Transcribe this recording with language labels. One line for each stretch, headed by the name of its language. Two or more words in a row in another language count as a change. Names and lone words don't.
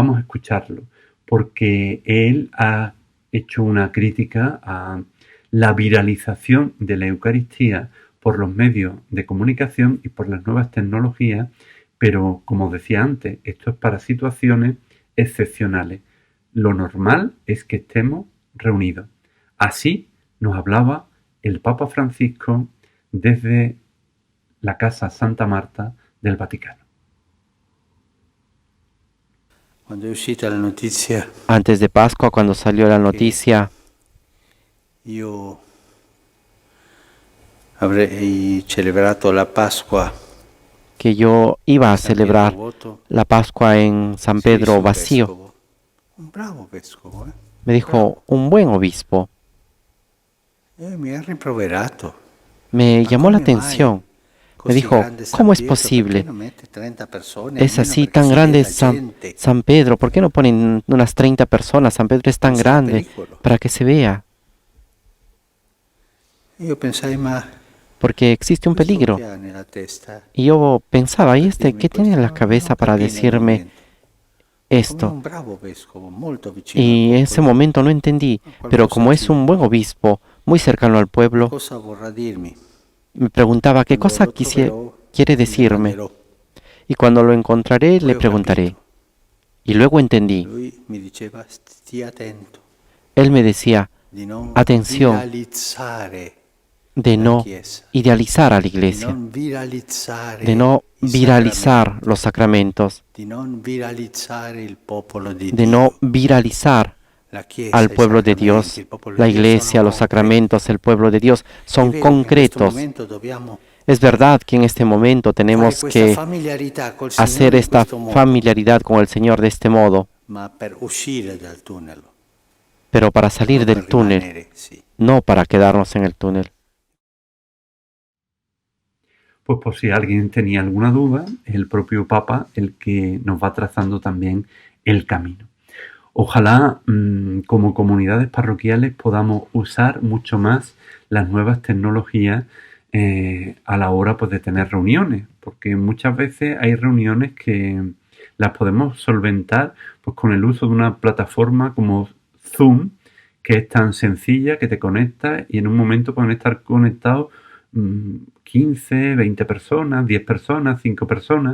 Spanish: Vamos a escucharlo, porque él ha hecho una crítica a la viralización de la Eucaristía por los medios de comunicación y por las nuevas tecnologías, pero como decía antes, esto es para situaciones excepcionales. Lo normal es que estemos reunidos. Así nos hablaba el Papa Francisco desde la Casa Santa Marta del Vaticano.
Italian: Quando è uscita la notizia,
Spanish: Antes de Pascua, cuando salió la noticia
Italian: io avrei celebrato la Pasqua
Spanish: que yo iba a San celebrar
Italian: Pietro Voto,
Spanish: la Pascua en San
Italian: si
Spanish: Pedro
Italian: un
Spanish: vacío,
Italian: vescovo, un bravo vescovo,
Spanish: me dijo un buen obispo.
Italian: mi ha rimproverato.
Spanish: Me
Italian: Ma
Spanish: llamó la
Italian: come mai
Spanish: atención. Me
Italian: così
Spanish: dijo,
Italian: grande San
Spanish: ¿cómo es
Italian: Pietro,
Spanish: posible?
Italian: perché non mette 30 persone,
Spanish: Es
Italian: almeno
Spanish: así
Italian: perché
Spanish: tan
Italian: si
Spanish: grande
Italian: veda San, gente?
Spanish: San Pedro. ¿Por qué no ponen unas 30 personas? San Pedro es tan
Italian: Pensavo
Spanish: grande
Italian: pericolo.
Spanish: para que se vea.
Italian: Io pensai, ma
Spanish: Porque existe un
Italian: questo
Spanish: peligro.
Italian: che ha nella testa?
Spanish: Y yo pensaba, ¿y este
Italian: Dirmi
Spanish: qué tiene en la
Italian: questo?
Spanish: cabeza
Italian: Non
Spanish: para
Italian: capii nel
Spanish: decirme
Italian: momento. Come
Spanish: esto?
Italian: un bravo vescovo, molto vicino al
Spanish: Y en ese
Italian: popolo.
Spanish: momento no entendí, pero
Italian: Qualcosa
Spanish: como es
Italian: ci-
Spanish: un buen obispo, muy cercano al pueblo,
Italian: Cosa vorrà dirmi?
Spanish: me preguntaba qué
Italian: Quando
Spanish: cosa
Italian: lo troverò,
Spanish: quiere
Italian: gli
Spanish: decirme.
Italian: domanderò.
Spanish: Y cuando lo encontraré,
Italian: Poi
Spanish: le
Italian: ho
Spanish: preguntaré.
Italian: capito.
Spanish: Y luego entendí.
Italian: Lui mi diceva, stia attento
Spanish: Él me decía,
Italian: di non
Spanish: atención,
Italian: viralizzare
Spanish: de
Italian: la
Spanish: no
Italian: Chiesa,
Spanish: idealizar a la
Italian: di
Spanish: iglesia,
Italian: non viralizzare
Spanish: de no
Italian: i
Spanish: viralizar
Italian: sacramenti,
Spanish: los sacramentos,
Italian: di non viralizzare il popolo di
Spanish: de
Italian: Dio.
Spanish: no viralizar
Italian: La Chiesa,
Spanish: al
Italian: i
Spanish: pueblo de
Italian: sacramenti,
Spanish: Dios.
Italian: il popolo
Spanish: La
Italian: di Dio
Spanish: iglesia,
Italian: sono
Spanish: los
Italian: concreti.
Spanish: sacramentos, el pueblo de Dios
Italian: È
Spanish: son
Italian: vero che in questo
Spanish: concretos.
Italian: momento dobbiamo
Spanish: Es verdad que en este momento
Italian: fare
Spanish: tenemos
Italian: questa
Spanish: que
Italian: familiarità col
Spanish: hacer
Italian: Signore in
Spanish: esta
Italian: questo modo,
Spanish: familiaridad con el Señor de este modo,
Italian: ma per uscire dal tunnel,
Spanish: pero para salir
Italian: non
Spanish: del
Italian: per
Spanish: túnel,
Italian: rimanere, sì.
Spanish: no para quedarnos en el túnel. Pues por si alguien tenía alguna duda, es el propio Papa el que nos va trazando también el camino. Ojalá como comunidades parroquiales podamos usar mucho más las nuevas tecnologías a la hora pues, de tener reuniones, porque muchas veces hay reuniones que las podemos solventar pues, con el uso de una plataforma como Zoom, que es tan sencilla que te conectas y en un momento pueden estar conectados 15, 20 personas, 10 personas, 5 personas.